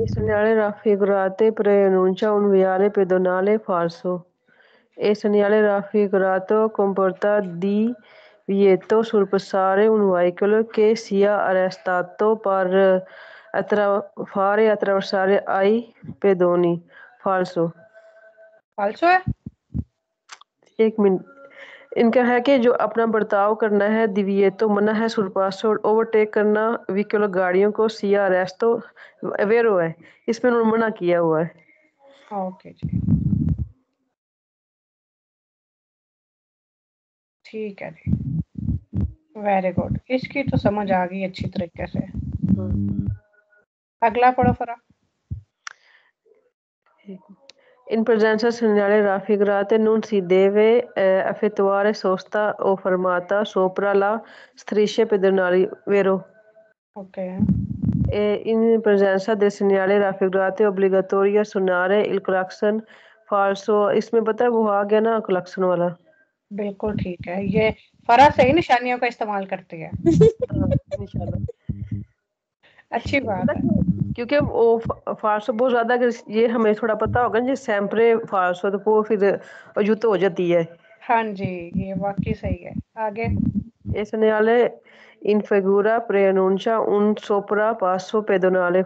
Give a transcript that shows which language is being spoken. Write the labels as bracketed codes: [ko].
[it] Il segnale raffigurato preannuncia un viale pedonale. Falso. Il segnale raffigurato comporta divieto sul passare un veicolo che sia arrestato per fare attraversare ai pedoni. Falso. [hi] फाल्सो है एक minute. इनका है कि जो अपना बर्ताव करना है दिविएतो मना है सुरपासो ओवरटेक करना व्हीकल गाड़ियों को [it] सिया अरेस्तो वेरो [hi] है, इसमें उन्होंने मना किया हुआ है। ओके जी ठीक है जी [en] very good [hi] इसकी तो समझ आ गई अच्छी तरीके से अगला पढ़ो फरा [it] In presenza segnale raffigurate non si deve effettuare sosta o fermata sopra la strisce pedonali, vero? [en] okay [it] In presenza del segnale raffigurate è obbligatorio suonare il clacson. Falso। [hi] इसमें पता है वो आ गया ना क्लक्सन वाला। बिल्कुल ठीक है ये फरा सही निशानियों का इस्तेमाल करती है अच्छी बात है क्योंकि वो फाल्सो बहुत ज्यादा अगर ये हमें थोड़ा पता होगा ना, [it] सैम्परे फाल्सो [hi] तो वो फिर युद्ध हो जाती है। हाँ जी ये वाकई सही है आगे [it] E segnale in figura preannuncia un soprappasso pedonale.